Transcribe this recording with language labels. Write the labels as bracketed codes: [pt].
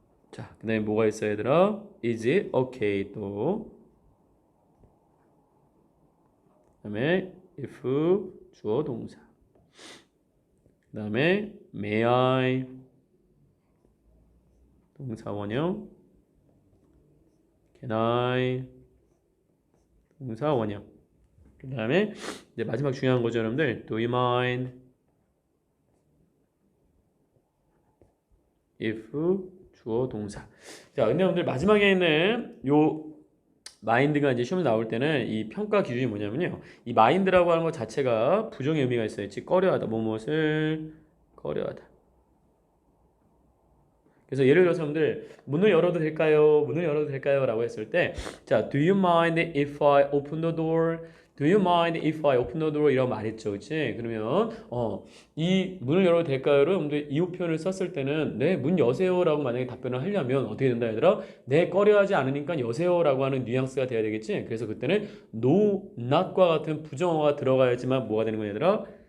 [ko] 자, 그 다음에 뭐가 있어요 얘들아? [en] is it okay [ko] 또 그 다음에 if 주어 동사, 그 다음에 [en] may I [ko] 동사 원형, [en] can I [ko] 동사 원형, 그 다음에 이제 마지막 중요한 거죠 여러분들. [en] do you mind if [ko] 주어 동사. 자, 근데 여러분들 마지막에 있는 요 마인드가 이제 시험에 나올 때는 이 평가 기준이 뭐냐면요, 이 마인드라고 하는 것 자체가 부정의 의미가 있어요. 즉 꺼려하다, 무엇을 꺼려하다. 그래서 예를 들어서 여러분들 문을 열어도 될까요? 문을 열어도 될까요? 라고 했을 때, 자, [en] do you mind if I open the door? Do you mind if I open the door? [ko] 이라고 말했죠. 그치? 그러면 이 문을 열어도 될까요?를 여러분들 이 표현을 썼을 때는 네, 문 여세요 라고 만약에 답변을 하려면 어떻게 된다 얘들아? 네, 꺼려하지 않으니까 여세요 라고 하는 뉘앙스가 돼야 되겠지? 그래서 그때는 no, not과 같은 부정어가 들어가야지만 뭐가 되는 거야 얘들아?